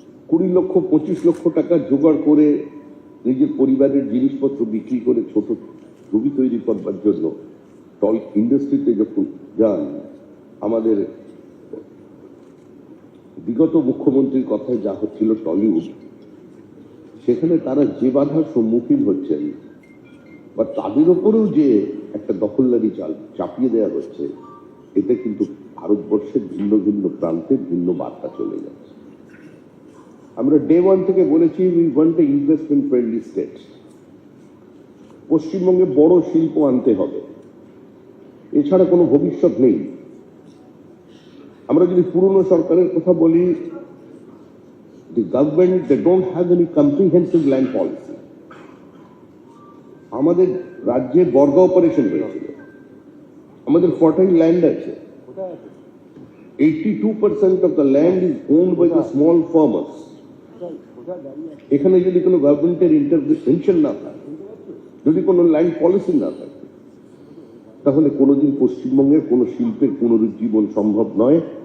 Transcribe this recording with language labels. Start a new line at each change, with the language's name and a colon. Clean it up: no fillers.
Bangla: 20 লক্ষ 25 লক্ষ টাকা জোগাড় করে নিজের পরিবারের জিনিসপত্র বিক্রি করে ছোট ছবি তৈরি করবার জন্য টল ইন্ডাস্ট্রিতে যখন যান, আমাদের বিগত মুখ্যমন্ত্রীর কথায় যা হচ্ছিল টলিউড, সেখানে তারা যে বাধার সম্মুখীন হচ্ছেন বা তাদের উপরেও যে একটা দখলদারি চাপিয়ে দেওয়া হচ্ছে, এতে কিন্তু ভারতবর্ষের ভিন্ন ভিন্ন প্রান্তে ভিন্ন বার্তা চলে যাচ্ছে। আমরা ডে ওয়ান থেকে বলেছি
English: We want a investment friendly state.
Bangla: পশ্চিমবঙ্গে বড় শিল্প আনতে হবে, এছাড়া কোনো ভবিষ্যৎ নেই। আমরা যদি পুরনো সরকারের কথা বলি,
English: the government they don't have any comprehensive land policy.
Bangla: আমাদের রাজ্যে বর্গা অপারেশন হয়েছিল, আমাদের ফার্টাইল ল্যান্ড আছে,
English: 82% of the land is owned by the small farmers.
Bangla: এখানে যদি কোনো গভর্নমেন্টের ইন্টারভেনশন না থাকে, যদি কোনো ল্যান্ড পলিসি না থাকে, তাহলে কোনোদিন পশ্চিমবঙ্গের কোনো শিল্পের পুনরুজ্জীবন সম্ভব নয়।